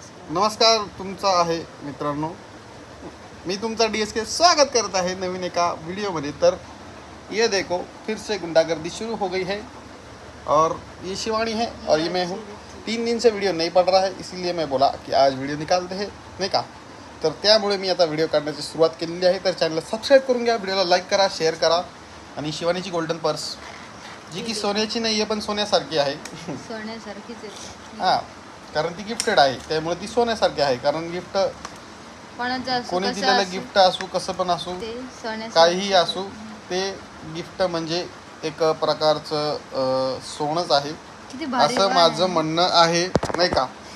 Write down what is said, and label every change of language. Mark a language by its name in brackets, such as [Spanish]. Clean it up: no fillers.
[Marathi] नमस्कार तुमचा आहे मित्रांनो. मी तुमचा DSK स्वागत करत आहे नवीन एका वीडियोमध्ये. [Hindi] तर ये देखो फिर से गुंडागर्दी शुरू हो गई है और ये शिवानी है और ये मैं हूँ. 3 दिन से वीडियो नहीं पड़ रहा है, इसीलिए मैं बोला की आज व्हिडिओ निकालते हैं, [Marathi] नाही का. तर त्यामुळे मी आता व्हिडिओ काढण्याची सुरुवात केलेली आहे. तर चॅनलला सबस्क्राईब करून घ्या, व्हिडिओला लाईक करा, शेअर करा. आणि शिवानीची गोल्डन पर्स जी की सोन्याची नाही आहे पण सोन्यासारखी आहे. सोन्यासारखीच आहे. हां, कारण ती गिफ्टेड आहे, त्यामुळे ती सोन्यासारखी आहे. कारण गिफ्ट कोणी दिलेलं गिफ्ट असू, कसं पण असू, काहीही असू, ते गिफ्ट म्हणजे एक प्रकारचं सोनंच आहे असं माझं म्हणणं आहे, नाही का.